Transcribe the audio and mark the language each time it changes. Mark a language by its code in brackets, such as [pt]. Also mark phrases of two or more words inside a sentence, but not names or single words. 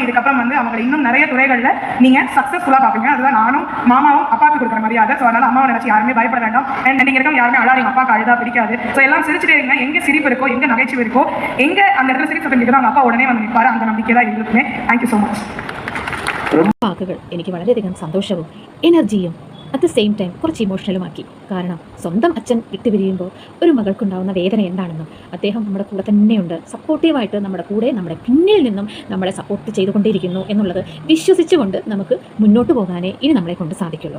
[ta] இதுக்கப்புறம் வந்து அவங்க இன்னும் நிறைய துறைகளில் நீங்கள் சக்ஸஸ்ஃபுல்லாக பார்ப்பீங்க. அதுதான் நானும் மாமாவும் அப்பாவுக்கு கொடுக்குற மரியாதை. ஸோ அதனால் அம்மாவை நினச்சி யாருமே பயப்பட வேண்டாம். அண்ட் நீங்கள் இருக்க யாருமே அழாதீங்க. அப்பாவுக்கு அழுதா பிடிக்காது. ஸோ எல்லாம் சிரிச்சுட்டே இருங்க. எங்கே சிரிப்பு இருக்கோ, எங்கே நகைச்சுவை இருக்கோ, எங்கே அந்த இடத்துல சிரிப்பு சொல்லிக்கிறோம், அவங்க அப்பா உடனே வந்து நிற்பாரு. அந்த நம்பிக்கை தான் எங்களுக்குமே. [en] thank you so much. [ml] വാക്കുകൾ എനിക്ക് വളരെയധികം സന്തോഷവും എനർജിയും [en] at the same time [ml] കുറച്ച് ഇമോഷണലുമാക്കി. കാരണം സ്വന്തം അച്ഛൻ വിട്ടുപിരിയുമ്പോൾ ഒരു മകൾക്കുണ്ടാകുന്ന വേദന എന്താണെന്നും അദ്ദേഹം നമ്മുടെ കൂടെ തന്നെയുണ്ട്, സപ്പോർട്ടീവായിട്ട് നമ്മുടെ കൂടെ, നമ്മുടെ പിന്നിൽ നിന്നും നമ്മളെ സപ്പോർട്ട് ചെയ്തുകൊണ്ടേയിരിക്കുന്നു എന്നുള്ളത് വിശ്വസിച്ചുകൊണ്ട് നമുക്ക് മുന്നോട്ട് പോകാനേ ഇനി നമ്മളെ കൊണ്ട് സാധിക്കുള്ളൂ.